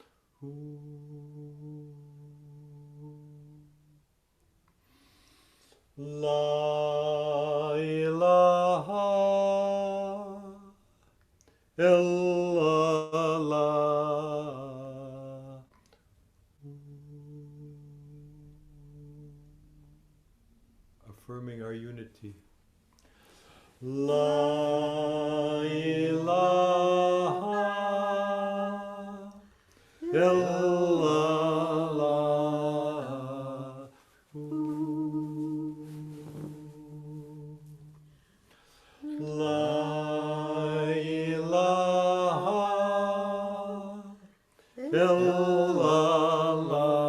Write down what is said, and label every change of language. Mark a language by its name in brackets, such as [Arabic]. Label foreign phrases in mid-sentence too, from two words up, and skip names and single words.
[Arabic] لا إله إلا الله. [English] Affirming our unity. [Arabic] لا إله إلا الله. لا إله إلا الله.